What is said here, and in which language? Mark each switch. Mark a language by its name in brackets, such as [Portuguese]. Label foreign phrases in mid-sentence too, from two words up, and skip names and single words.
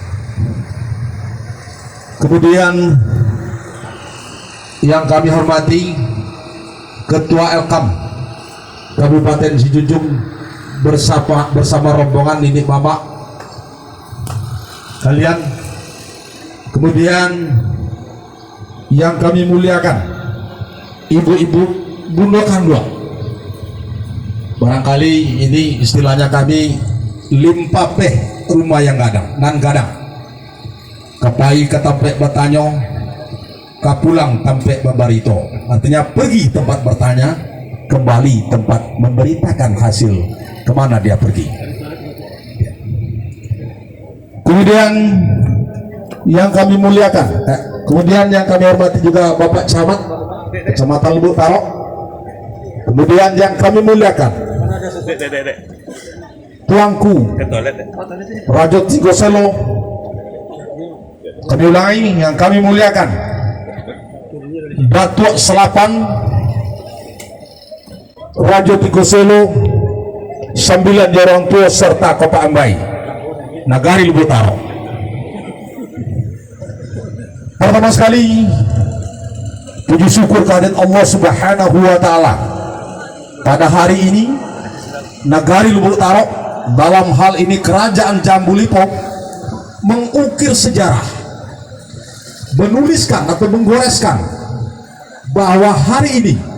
[Indonesian] Kemudian yang kami hormati Ketua Elkam Kabupaten Sijunjung bersama rombongan ini Bapak kalian. Kemudian yang kami muliakan ibu-ibu Bunda Kandua, barangkali ini istilahnya kami [Minangkabau] limpapeh rumah yang gadang nan gadang kapai ketampe batanyo kapulang tampe babarito, [Indonesian] artinya pergi tempat bertanya, kembali tempat memberitakan hasil kemana dia pergi. Kemudian yang kami muliakan, kemudian yang kami hormati juga Bapak Camat Kecamatan Lubuk Taro. Kemudian yang kami muliakan Tuanku Rajot Sigoselo. Kami ulangi, yang kami muliakan Datuk Selapan Rajo Tigoselo 9 Jorong Tua serta Kopa Ambai Nagari Lubuk Taro. Pertama sekali puji syukur kehadirat Allah [Arabic] سبحانه وتعالى, [Indonesian] pada hari ini Nagari Lubuk Taro, dalam hal ini Kerajaan Jambu Lipo, mengukir sejarah, menuliskan atau menggoreskan bahwa hari ini